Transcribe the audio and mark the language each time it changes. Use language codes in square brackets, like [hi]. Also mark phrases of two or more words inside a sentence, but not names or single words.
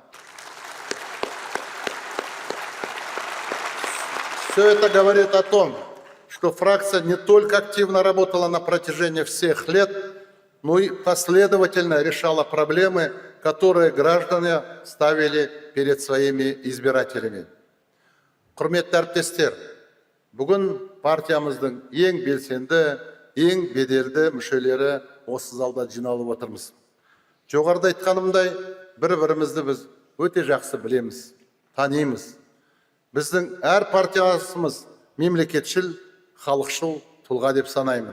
[ru] Все это говорит о том, что фракция не только активно работала на протяжении всех лет, но и последовательно решала проблемы, которые граждане ставили перед своими избирателями. [kk] Құрметті әріптестер, бүгін партиямыздың ең белсенді, ең беделді мүшелері осы залда жиналып отырмыз. Жоғарыда айтқанымдай, бір-бірімізді біз өте жақсы білеміз, танимыз. Біздің әр партиясымыз мемлекетшіл, халықшыл тұлға деп санаймын.